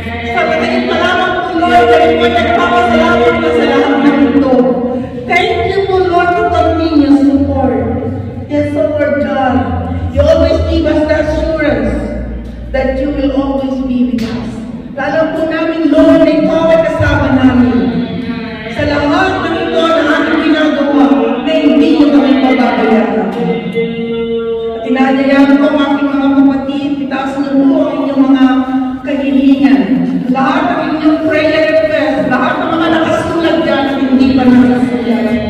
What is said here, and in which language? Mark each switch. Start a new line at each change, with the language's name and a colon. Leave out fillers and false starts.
Filipino: Sa kanyang salamat po, Lord, kami po nagpapasalamat na sa lahat ng ito.
English: Thank you po, Lord, for continuous support. Yes, so Lord God, you always give us the assurance that you will always be with us.
Filipino: Lalo po namin, Lord, na ikaw ay kasama namin. Sa lahat ng ito na ating ginagawa, na hindi nyo kami mababayaran. At inaayayan ko ang aking mga kapatid, itaas niyo po ang inyong mga kahilingan. Lahat ng inyong prayer request, lahat ng mga nakasulat dyan, hindi pa nakasulat.